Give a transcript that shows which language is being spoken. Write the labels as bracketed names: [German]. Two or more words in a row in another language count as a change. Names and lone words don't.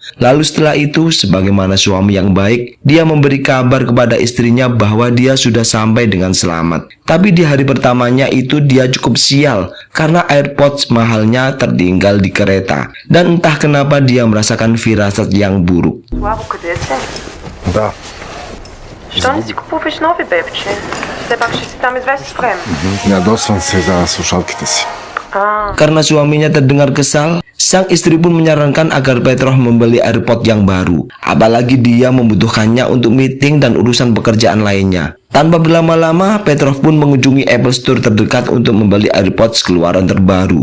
[Indonesian] Lalu setelah itu, sebagaimana suami yang baik, dia memberi kabar kepada istrinya bahwa dia sudah sampai dengan selamat. Tapi di hari pertamanya itu dia cukup sial karena AirPods mahalnya tertinggal di kereta. Dan entah kenapa dia merasakan firasat yang buruk. [Bulgarian] Да. Що не си купуваш нови, бебче? Все пак ще си там известно време. Ядосвам се за слушалките си. [Indonesian] Karena suaminya terdengar kesal, sang istri pun menyarankan agar Petrov membeli AirPod yang baru. Apalagi dia membutuhkannya untuk meeting dan urusan pekerjaan lainnya. Tanpa berlama-lama, Petrov pun mengunjungi Apple Store terdekat untuk membeli AirPods keluaran terbaru.